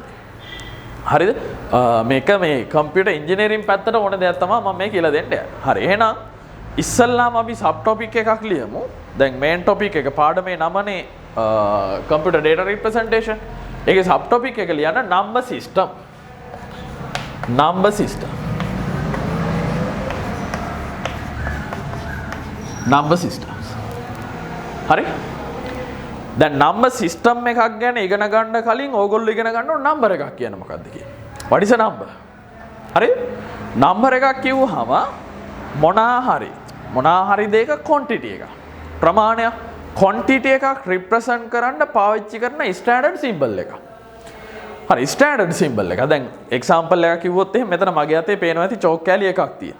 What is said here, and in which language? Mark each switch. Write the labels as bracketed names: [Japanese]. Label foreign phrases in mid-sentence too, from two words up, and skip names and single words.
[Sinhala] හරිද? මේක මේ [English] computer engineering [Sinhala] පැත්තට ඕන දෙයක් තමයි මම මේ කියලා දෙන්නේ. හරි. එහෙනම් ඉස්සල්ලාම අපි [English] sub topic [Sinhala] එකක් ලියමු. දැන් [English] main topic [Sinhala] එක පාඩමේ නමනේ [English] computer data representation. [Sinhala] ඒකේ [English] sub topic [Sinhala] එක ලියන්න [English] number system. number system. number systems. [Sinhala] හරි? දැන් [English] number system [Sinhala] එකක් ගැන ඉගෙන ගන්න කලින් ඕගොල්ලෝ ඉගෙන ගන්න ඕන number එකක් කියන්නේ මොකක්ද කියන්නේ. [English] what is a number? [Sinhala] හරි? number එකක් කිව්වහම මොනා හරි දෙයක quantity එකක්. ප්‍රමාණයක් quantity එකක් represent කරන්න පාවිච්චි කරන standard symbol එකක්. හරි [English] standard symbol [Sinhala] එක. දැන් example එකක් කිව්වොත් එහෙනම් මෙතන මගේ අතේ පේනවා ඇති චෝක් කෑලි එකක් තියෙනවා.